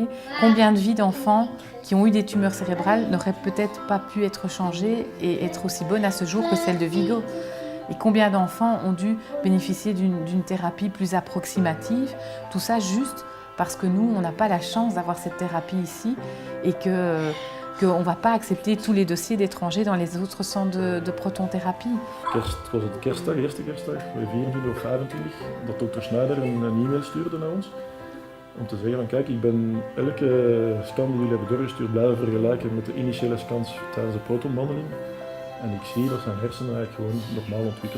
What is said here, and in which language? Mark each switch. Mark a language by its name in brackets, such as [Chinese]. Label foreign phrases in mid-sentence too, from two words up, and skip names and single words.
[French] Combien de vies d'enfants qui ont eu des tumeurs cérébrales n'auraient peut-être pas pu être changées et être aussi bonnes à ce jour que celle de Vigo? Et combien d'enfants ont dû bénéficier d'une thérapie plus approximative? Tout ça juste parce que nous, on n'a pas la chance d'avoir cette thérapie ici et qu'on ne va pas accepter tous les dossiers d'étrangers dans les autres centres de protonthérapie. [Dutch] Het was het kerstdag, eerste kerstdag, 24 of 25, dat dokter Schneider een e-mail stuurde naar ons. Om te zeggen van kijk, ik ben elke scan die jullie hebben doorgestuurd blijven vergelijken met de initiële scans tijdens de protonbehandeling. En ik zie dat zijn hersenen eigenlijk gewoon normaal ontwikkelen.